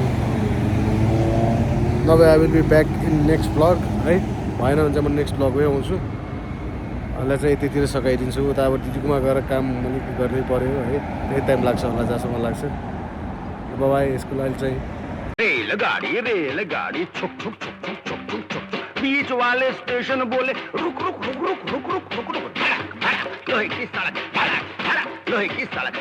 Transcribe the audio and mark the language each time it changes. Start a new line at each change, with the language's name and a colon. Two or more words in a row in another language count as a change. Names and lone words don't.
Nepali: नभए
English: I will be back in next blog
Nepali: है, भएन भने चाहिँ म नेक्स्ट ब्लगमै आउँछु। अहिले चाहिँ यतितिर सघाइदिन्छु। उता अब दिदीकोमा गएर काम अलिक गर्नै पऱ्यो है, त्यही टाइम लाग्छ होला जहाँसम्म लाग्छ। बाबाई यसको लागि चाहिँ
Hindi: रेलगाड़ी छुक छुक छुक छुक छुक छुक छुक बीच वाले स्टेशन बोले रुक रुक रुक रुक रुक रुक रुक रुक रुक लोहे की सड़क लोहे की सड़क।